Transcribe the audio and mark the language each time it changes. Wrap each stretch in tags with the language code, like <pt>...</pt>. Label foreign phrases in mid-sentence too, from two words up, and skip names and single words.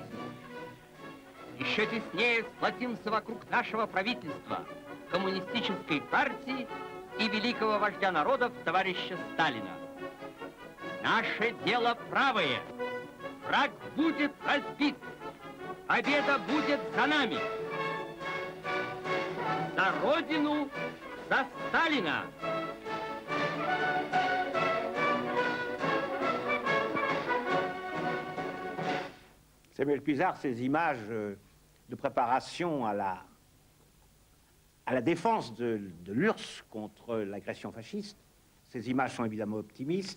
<ru>Еще теснее сплотимся вокруг нашего правительства, коммунистической партии и великого вождя народов товарища Сталина. Наше дело правое. Враг будет разбит. Победа будет за нами. За Родину, за Сталина.</ru> <fr>Samuel Puisard, ces images de préparation à la défense de l'URSS contre l'agression fasciste, ces images sont évidemment optimistes.</fr>